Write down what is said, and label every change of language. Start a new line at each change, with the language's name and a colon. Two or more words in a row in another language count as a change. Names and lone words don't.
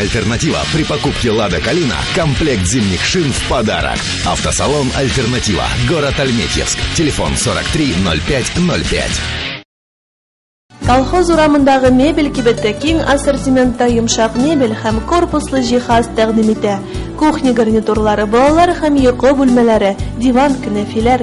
Russian: «Альтернатива» при покупке «Лада Калина» комплект зимних шин в подарок. Автосалон «Альтернатива», город Альметьевск. Телефон 430505.
Tatar: Колхоз урамындагы мебель кибетте киң ассортиментта йомшак мебель һәм корпуслы җиһаз тәкъдим итә. Кухня гарнитурлары, балалар һәм йокы бүлмәләре, диван, кенәфиләр.